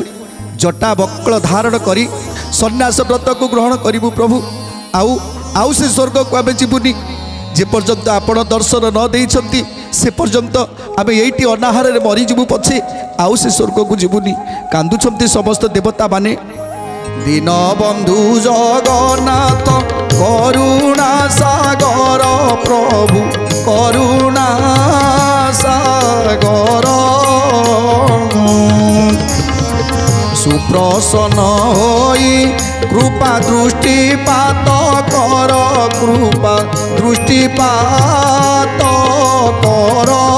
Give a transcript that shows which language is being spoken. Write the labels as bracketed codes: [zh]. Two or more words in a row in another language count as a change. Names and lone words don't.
[or] ଜଟା ବକ୍ଳ ଧାରଣ କରି ସନ୍ନ୍ୟାସ ବ୍ରତକୁ ଗ୍ରହଣ କରିବୁ ପ୍ରଭୁ। ଆଉ ସେ ସ୍ୱର୍ଗକୁ ଆମେ ଯିବୁନି। ଯେ ପର୍ଯ୍ୟନ୍ତ ଆପଣ ଦର୍ଶନ ନ ଦେଇଛନ୍ତି ସେ ପର୍ଯ୍ୟନ୍ତ ଆମେ ଏଇଠି ଅନାହାରରେ ମରିଯିବୁ ପଛେ ଆଉ ସେ ସ୍ୱର୍ଗକୁ ଯିବୁନି। କାନ୍ଦୁଛନ୍ତି ସମସ୍ତ ଦେବତା ମାନେ। [bn] দীনবন্ধু জগন্নাথ করুণা সাগর প্রভু, করুণা সাগর। সুপ্রসন্ন হই কৃপা দৃষ্টিপাত কর, কৃপা দৃষ্টিপাত কর।